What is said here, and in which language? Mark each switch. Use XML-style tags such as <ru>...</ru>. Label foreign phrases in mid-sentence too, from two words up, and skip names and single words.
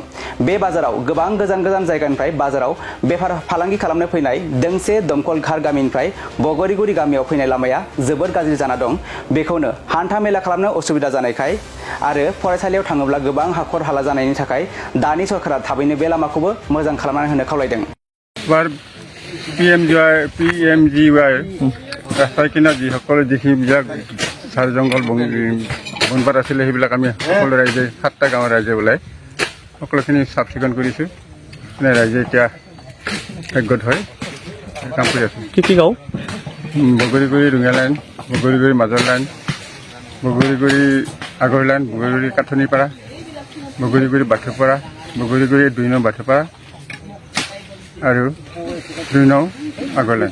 <brx>बे बाजाराव गोबां गोजान गोजान जायगानिफ्राय बाजाराव बेफार फालांगि खालामनो फैनाय दोंसे दमकल घाट गामिनिफ्राय बगरिगुरि गामियाव फैनाय लामाया जोबोद गाज्रि जाना दं। बेखौनो हान्था मेला खालामनो असुबिदा जानायखाय आरो फरायसालियाव थाङोब्ला गोबां हाखर हाला जानायनि थाखाय दानि सरकारा थाबैनो बे लामाखौबो मोजां खालामनानै होनो खावलायदों।</brx> <as>PMGY ৰাস্তাৰ কিনাৰত যিসকলে যিবিলাক ঝাৰ জংঘল বনপাত আছিলে সেইবিলাক আমি সকলো ৰাইজে 7টা গাঁৱৰ ৰাইজে ওলাই সকলোখিনি চাফ চিকুণ কৰিছোঁ। ৰাইজে এতিয়া একগোট হৈ কাম কৰি আছোঁ। কি গাঁও? বগৰিগুৰি ৰঙিয়া লাইন, বগৰিগুৰি মাজৰ লাইন, বগৰিগুৰি আগৰ লাইন, বগৰিগুৰি কাঠনিপাৰা, বগৰিগুৰি বাথৌপাৰা, বগৰিগুৰি 2 নং বাথৌপাৰা আৰু 2 নং আগৰ লাইন।</as>